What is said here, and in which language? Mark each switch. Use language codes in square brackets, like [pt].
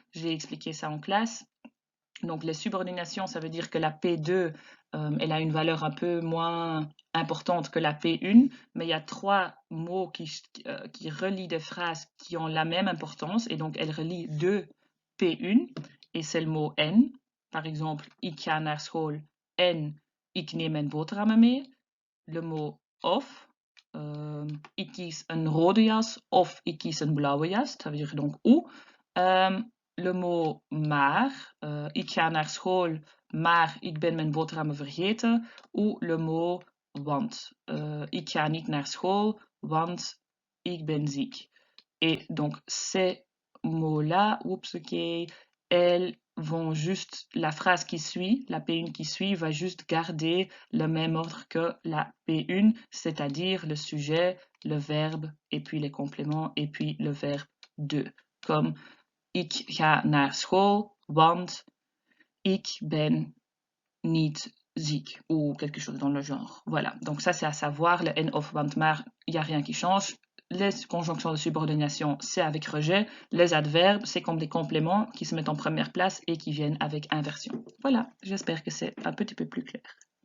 [fr] J'ai expliqué ça en classe. Donc les subordinations, ça veut dire que la P2, elle a une valeur un peu moins importante que la P1, mais il y a 3 mots qui relient des phrases qui ont la même importance, et donc elles relient 2 P1, et c'est le mot en. Par exemple, [nl] ik ga naar school en ik neem mijn boterhammen mee. [fr] Le mot [nl] of, ik kies een rode jas of ik kies een blauwe jas, [fr] ça veut dire donc ou. Le mot [nl] maar, ik ga naar school, maar ik ben mijn boterhammen vergeten. [fr] Ou le mot [nl] want, ik ga niet naar school, want ik ben ziek. [fr] Et donc ces mots-là, oups, ok, elles vont juste, la phrase qui suit, la P1 qui suit, va juste garder le même ordre que la P1, c'est-à-dire le sujet, le verbe, et puis les compléments, et puis le verbe de. Comme [nl] ik ga naar school, want ik ben niet ziek, [fr] ou quelque chose dans le genre. Voilà, donc ça c'est à savoir, le en, of, want, maar, il n'y a rien qui change. Les conjonctions de subordination, c'est avec rejet. Les adverbes, c'est comme des compléments qui se mettent en première place et qui viennent avec inversion. Voilà, j'espère que c'est un petit peu plus clair.